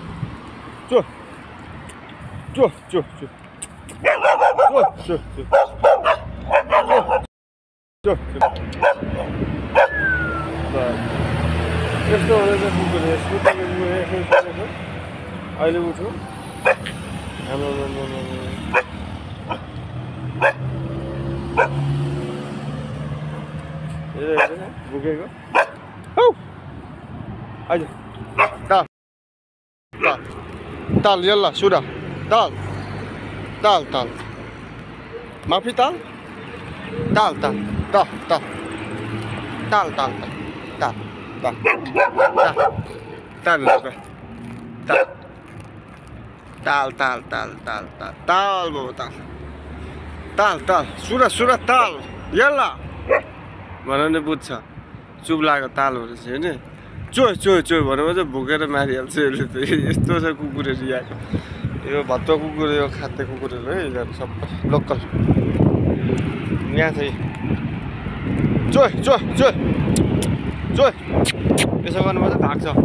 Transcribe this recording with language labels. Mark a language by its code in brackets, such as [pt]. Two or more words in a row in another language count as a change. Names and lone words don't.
[ne] चो चो चो चो चो चो चो चो यस्तो हुँदैछ कुकुर। यस्तो अहिले उठ्यो हाम्रो भुकेको हौ। आइज ताल ताल ताल यल्ला सुरा ताल ताल ताल माफी ताल ताल ताल ताल ताल ताल ताल ताल ताल ताल ताल ताल ताल ताल ताल ताल बाबु ताल ताल ताल सुरा सुरा ताल यल्ला भनेर नै बुझ्छ। चुप लागेको ताल हो रहेछ होइन। चोइ चोइ चोइ भनेर चाहिँ भुकेर मारिहाल्छ यसले त। यस्तो छ कुकुरहरू यहाँ। यो भत्तो कुकुर यो खाद्य कुकुरहरू है यिनीहरू सबै लोकल यहाँ चाहिँ। चोइ चोइ चोइ चोइ यसो गर्नुपर्छ भाग्छ।